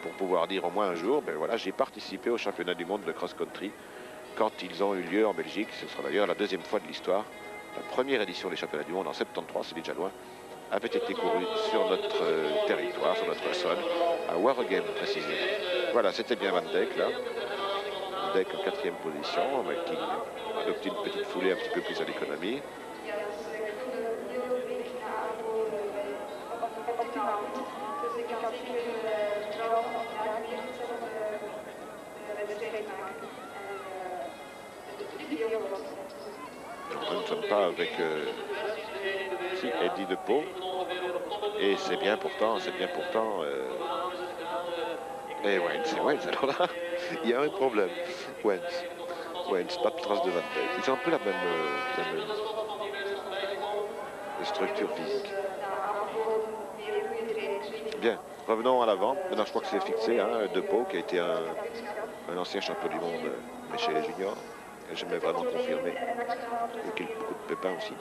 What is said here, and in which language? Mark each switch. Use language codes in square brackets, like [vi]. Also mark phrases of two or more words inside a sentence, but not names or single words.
[fr] pour pouvoir dire au moins un jour, ben voilà, j'ai participé au championnat du monde de cross-country quand ils ont eu lieu en Belgique. Ce sera d'ailleurs la deuxième fois de l'histoire. La première édition des championnats du monde en 73, c'est déjà loin, avait été courue sur notre territoire, sur notre sol, à Waregem précisément. Voilà, c'était bien Van Dijk là. Van Dijk en 4e position, mais qui adopte une petite foulée un petit peu plus à l'économie. Nous ne sommes pas avec Eddie de Pau. Et c'est bien pourtant, et Wens, alors là, il y a un problème. Wens, pas de trace de Van Dijk. Ils ont un peu la même structure physique. Bien, revenons à l'avant. Maintenant, je crois que c'est fixé, hein, De Pau, qui a été un ancien champion du monde, mais chez les juniors. J'aimerais vraiment confirmer. Il y a beaucoup de pépins aussi.